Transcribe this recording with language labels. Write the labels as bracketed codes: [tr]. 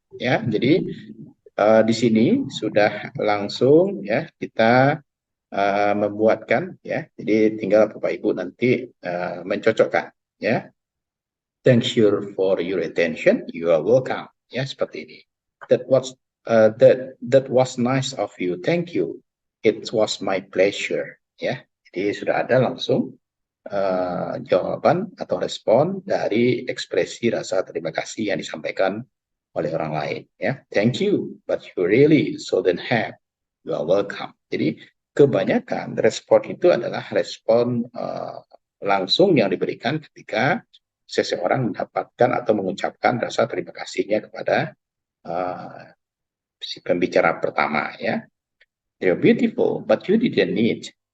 [id] Ya, jadi di sini sudah langsung ya kita membuatkan ya. Jadi tinggal Bapak Ibu nanti mencocokkan ya. [en] Thank you for your attention. You are welcome. [id] Ya, seperti ini. [en] That was nice of you. Thank you. It was my pleasure. Ya. [id] Jadi sudah ada langsung jawaban atau respon dari ekspresi rasa terima kasih yang disampaikan oleh orang lain. [en] Ya, thank you, but you really shouldn't have. You are welcome. [id] Jadi kebanyakan respon itu adalah respon langsung yang diberikan ketika seseorang mendapatkan atau mengucapkan rasa terima kasihnya kepada si pembicara pertama. [en] Ya, you're beautiful, but you didn't need.